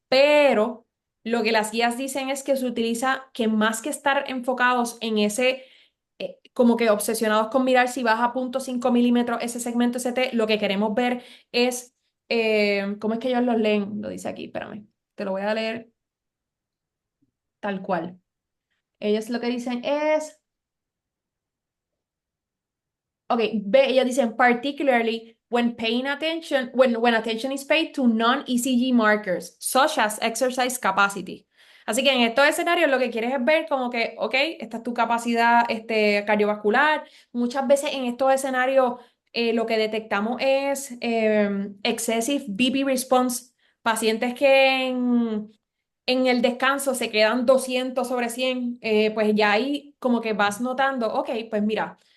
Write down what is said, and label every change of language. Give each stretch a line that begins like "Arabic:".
Spanish: Pero lo que las guías dicen es que se utiliza que más que estar enfocados en ese, como que obsesionados con mirar si baja 0,5 milímetros ese segmento ST, lo que queremos ver es, ¿cómo es que ellos los leen? Lo dice aquí, espérame, te lo voy a leer tal cual. Ellos lo que dicen es... Okay, ellos dicen
English: particularly when paying attention, when attention is paid to non-ECG markers, such as exercise capacity.
Spanish: Así que en estos escenarios lo que quieres es ver como que, ok, esta es tu capacidad cardiovascular. Muchas veces en estos escenarios lo que detectamos es
English: excessive BP response,
Spanish: pacientes que en el descanso se quedan 200 sobre 100, pues ya ahí como que vas notando, ok, pues mira.